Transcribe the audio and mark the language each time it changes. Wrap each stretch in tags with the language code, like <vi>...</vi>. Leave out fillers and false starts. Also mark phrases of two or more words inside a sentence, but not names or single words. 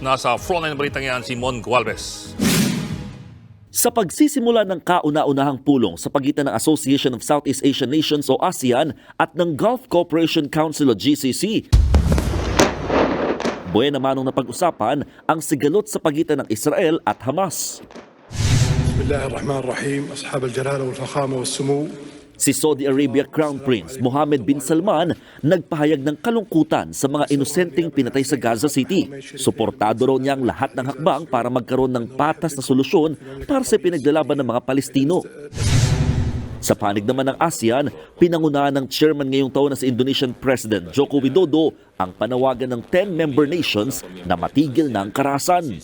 <tl>Nasa frontline ng balitang yan si Mon Gualvez. Sa pagsisimula ng kauna-unahang pulong sa pagitan ng Association of Southeast Asian Nations o ASEAN at ng Gulf Cooperation Council o GCC, buwan naman nung napag-usapan ang sigalot sa pagitan ng Israel at Hamas.</tl> <ar>بسم الله الرحمن الرحيم. أصحاب الجلالة والفخامة والسمو.</ar> <tl>Si Saudi Arabia Crown Prince Mohammed bin Salman nagpahayag ng kalungkutan sa mga inosenteng pinatay sa Gaza City. Suportado raw niya ang lahat ng hakbang para magkaroon ng patas na solusyon para sa pinaglalaban ng mga Palestino. Sa panig naman ng ASEAN, pinangunahan ng chairman ngayong taon na si Indonesian President Joko Widodo ang panawagan ng 10</tl> <en>member nations</en> <tl>na matigil ng karahasan.</tl>